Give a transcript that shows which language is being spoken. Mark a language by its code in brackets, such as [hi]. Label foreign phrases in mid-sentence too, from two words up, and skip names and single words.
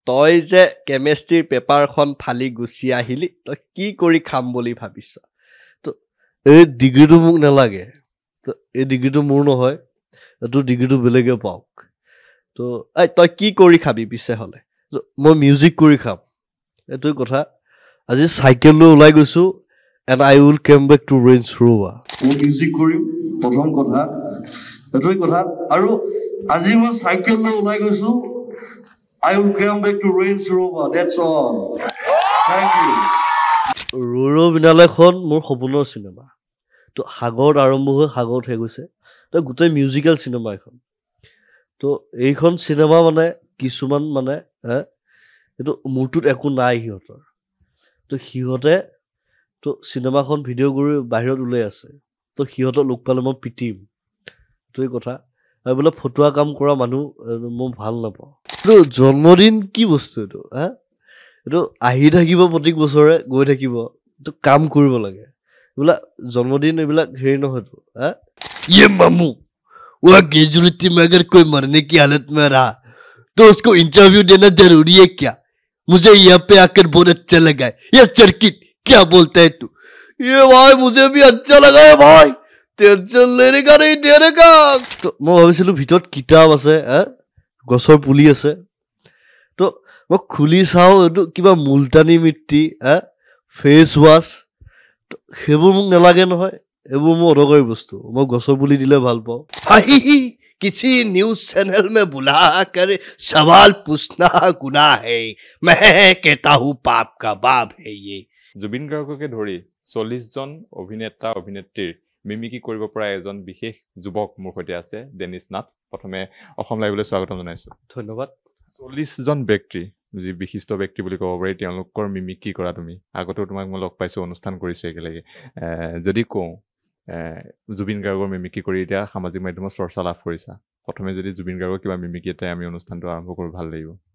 [as] তই যে কেমেষ্ট্ৰিৰ পেপাৰখন ফালি গুচি আহিলি তই কি কৰি খাম বুলি ভাবিছ তো এই ডিগ্ৰীটো মোক নালাগে তো এই ডিগ্ৰীটো মোৰ নহয় তোৰ ডিগ্ৰীটো বেলেগে পাওক তো তই কি কৰি খাবি পিছে হ'লে মই মিউজিক কৰি খাম এইটোৱে কথা আজি চাইকেল লৈ ওলাই গৈছো [en] and I will come back to Range Rover [as] মই মিউজিক কৰিম প্ৰথম কথা এইটোৱে কথা আৰু আজি মই চাইকেল লৈ ওলাই গৈছো [en] I will come back to Range Rover. That's all. Thank you. [as] ৰুৰু বিনালেখন মোৰ সপোনৰ চিনেমা তো সাগৰত আৰম্ভ হৈ সাগৰত হৈ গৈছে তো গোটেই মিউজিকেল চিনেমা এখন তো এইখন চিনেমা মানে কিছুমান মানে এইটো মোৰটোত একো নাই সিহঁতৰ তো সিহঁতে তো চিনেমাখন ভিডিঅ' কৰি বাহিৰত ওলাই আছে তো সিহঁতক লগ পালে মই পিটিম এইটোৱে কথা আৰু বোলে ফটুৱা কাম কৰা মানুহ মই ভাল নাপাওঁ এইটো জন্মদিন কি বস্তু এইটো এইটো আহি থাকিব প্ৰত্যেক বছৰে গৈ থাকিব এইটো কাম কৰিব লাগে এইবিলাক জন্মদিন এইবিলাক হেৰি নহয়তো [hi] ये मामू वह गेजुलिटी में अगर कोई मरने की हालत में रहा तो उसको इंटरव्यू देना जरूरी है क्या मुझे यहाँ पे आकर बहुत अच्छा लगा है ये सर्किट क्या बोलता है तू ये भाई मुझे भी अच्छा लगा है भाई टेंशन लेने का नहीं देने का तो मैं [as] ভাবিছিলো ভিতৰত কিতাপ আছে গছৰ পুলি আছে তো মই খুলি চাওঁ এইটো কিবা মুলতানী মিট্টি ফেচ ৱাছ সেইবোৰ মোক নালাগে নহয় এইবোৰ মোৰ অদৰকাৰী বস্তু মই গছৰ পুলি দিলে ভাল পাওঁ [hi] किसी न्यूज चैनल में बुला कर सवाल पूछना गुनाह है मैं कहता हूँ पाप का बाप है ये [as] জুবিন গাৰ্গকে ধৰি 40 জন অভিনেতা অভিনেত্ৰীৰ মিমিকি কৰিব পৰা এজন বিশেষ যুৱক মোৰ সৈতে আছে ডেনিছ নাথ প্ৰথমে অসম লাইভলৈ স্বাগতম জনাইছো ধন্যবাদ 40 জন ব্যক্তি যি বিশিষ্ট ব্যক্তি বুলি ক'ব পাৰি তেওঁলোকৰ মিমিকি কৰা তুমি আগতেও তোমাক মই লগ পাইছো অনুষ্ঠান কৰিছো একেলগে যদি কওঁ জুবিন গাৰ্গৰ মিমিকি কৰি এতিয়া সামাজিক মাধ্যমত চৰ্চা লাভ কৰিছা প্ৰথমে যদি জুবিন গাৰ্গৰ কিবা মিমিকি এটাই আমি অনুষ্ঠানটো আৰম্ভ কৰোঁ ভাল লাগিব